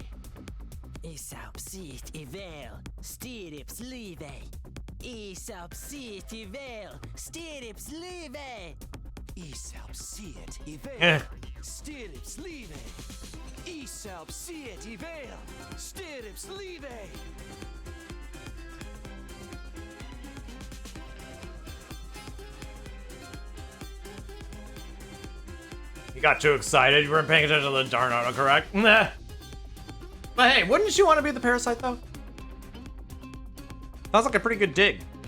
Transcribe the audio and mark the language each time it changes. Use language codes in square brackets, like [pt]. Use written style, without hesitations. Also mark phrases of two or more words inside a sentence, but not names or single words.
[en] Isapsit ivel, stirips live. Isapsit ivel, stirrups live. Isapsit ivel. Stirrups live. Isapsit ivel. Stirrups live. You got too excited. You weren't paying attention to the darn autocorrect. Nah. But hey, wouldn't you want to be the parasite, though? Sounds like a pretty good dig.